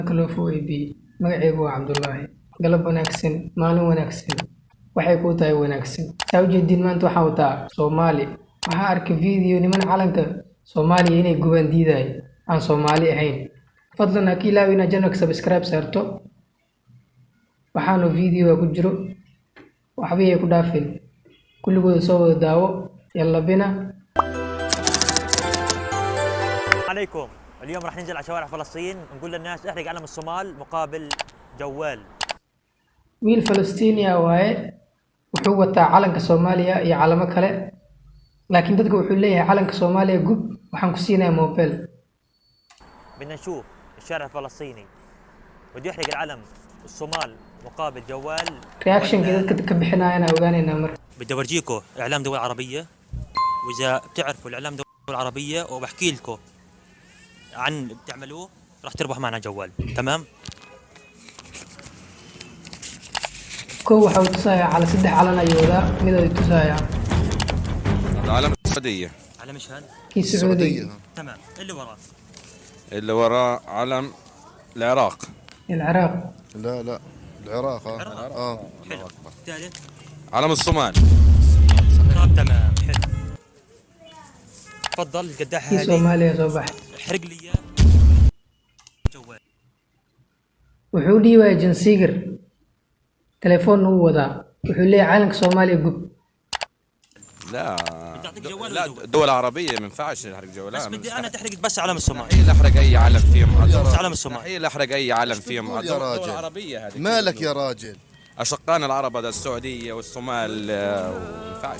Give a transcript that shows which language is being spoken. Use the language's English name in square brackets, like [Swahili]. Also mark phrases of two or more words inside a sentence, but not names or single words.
[Somali] kalofo AB magacaygu waa Cabdullaahi galab wanaagsan maalin wanaagsan waxay ku tahay wanaagsan saa u jeedin maanta waxaan wataa Soomaali waxaan arkay video niman calanka Soomaaliya inay gubaan diiday aan Soomaali ahayn fadlan ha ilaawina channelka subscribe saarto waxaanu video ku jiro waxba ay ku dhaafin kulligooda soo wada daawo [Arabic] يلا بينا عليكم اليوم راح ننزل على شوارع فلسطين نقول للناس احرق علم الصومال مقابل جوال [Somali] wiil Falastiiniya waaye wuxuu wataa calanka Soomaaliya iyo calamo kale laakiin dadku wuxuu leeyahay calanka Soomaaliya gub waxaan ku siinayaa mobile [Arabic] بدنا نشوف الشارع الفلسطيني بده يحرق العلم الصومال مقابل جوال [Somali] reaction dadka ka bixinayana ogaanayna mar [Arabic] بدي اورجيكم اعلام دول عربيه واذا بتعرفوا الاعلام دول عربيه وبحكي لكم عن اللي بتعملوه راح تربح معنا جوال تمام [Somali] كو waxaa uu tusayaa cala saddex calan ayuu wadaa mid ay tusayaa [Arabic] علم السعودية. على مشهد [Somali] kii Sacuudiga [Arabic] تمام اللي وراه اللي وراه علم العراق. العراق لا العراق حلو الثالث علم الصومال. طب تمام حلو تفضل القداح [Somali] kii [Arabic] هذه [Somali] Soomaaliya soo baxay [Arabic] احرق لي اياه جوال [Somali] wuxuu dhiibay jinsigar telefoon uu wadaa wuxuu leeyahay calanka Soomaaliya gub [Arabic] لا تعطيك جوال لا ولا دول؟ دول عربية ما ينفعش نحرق بس جولان. بدي انا تحرق بس علم الصومال مستحيل احرق اي علم فيهم. بس علم الصومال مستحيل احرق اي علم فيهم. تقول يا دول راجل؟ عربية هذه. مالك يا راجل؟ اشقائنا العرب هذا السعودية والصومال ما ينفعش.